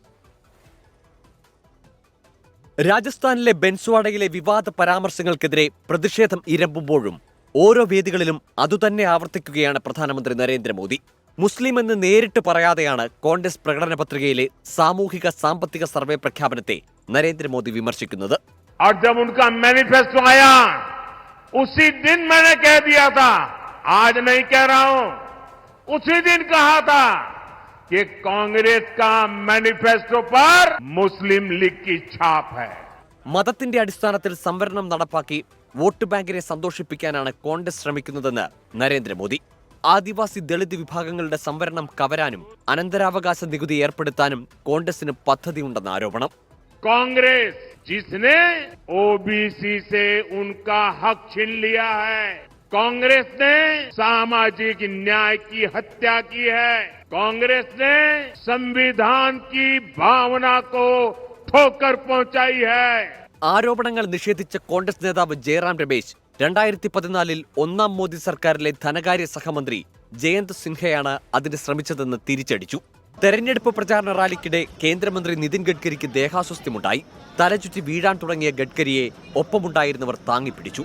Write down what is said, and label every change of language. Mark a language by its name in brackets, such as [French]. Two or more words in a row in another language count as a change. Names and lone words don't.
[Malayalam] രാജസ്ഥാനിലെ ബെൻസ്വാഡയിലെ വിവാദ പരാമർശങ്ങൾക്കെതിരെ പ്രതിഷേധം ഇരമ്പുമ്പോഴും ഓരോ വേദികളിലും അതുതന്നെ ആവർത്തിക്കുകയാണ് പ്രധാനമന്ത്രി നരേന്ദ്രമോദി. മുസ്ലിം എന്ന് നേരിട്ട് പറയാതെയാണ് കോൺഗ്രസ് പ്രകടന പത്രികയിലെ സാമൂഹിക സാമ്പത്തിക സർവേ പ്രഖ്യാപനത്തെ നരേന്ദ്രമോദി വിമർശിക്കുന്നത്. [Hindi] और जब उनका मैनिफेस्टो आया उसी दिन मैंने कह दिया था, आज नहीं कह रहा हूं, उसी दिन कहा था कि कांग्रेस का मैनिफेस्टो पर मुस्लिम लीग की छाप है. [Malayalam] മതത്തിന്റെ അടിസ്ഥാനത്തിൽ സംവരണം നടപ്പാക്കി വോട്ട് ബാങ്കിനെ സന്തോഷിപ്പിക്കാനാണ് കോൺഗ്രസ് ശ്രമിക്കുന്നതെന്ന് നരേന്ദ്രമോദി. ആദിവാസി ദളിത് വിഭാഗങ്ങളുടെ സംവരണം കവരാനും അനന്തരാവകാശ നികുതി ഏർപ്പെടുത്താനും കോൺഗ്രസിന് പദ്ധതിയുണ്ടെന്ന ആരോപണം. [Hindi] कांग्रेस जिसने ओबीसी से उनका हक छीन लिया है, कांग्रेस ने सामाजिक न्याय की हत्या की है, कांग्रेस ने संविधान की भावना को ठोकर पहुंचाई है. [Malayalam] ആരോപണങ്ങൾ നിഷേധിച്ച കോൺഗ്രസ് നേതാവ് ജയറാം രമേശ് 2014 ഒന്നാം മോദി സർക്കാരിലെ ധനകാര്യ സഹമന്ത്രി ജയന്ത് സിൻഹയാണ് അതിന് ശ്രമിച്ചതെന്ന് തിരിച്ചടിച്ചു. തെരഞ്ഞെടുപ്പ് പ്രചാരണ റാലിക്കിടെ കേന്ദ്രമന്ത്രി നിതിൻ ഗഡ്കരിക്ക് ദേഹാസ്വസ്ഥ്യമുണ്ടായി. തലചുറ്റി വീഴാൻ തുടങ്ങിയ ഗഡ്കരിയെ ഒപ്പമുണ്ടായിരുന്നവർ താങ്ങിപ്പിടിച്ചു.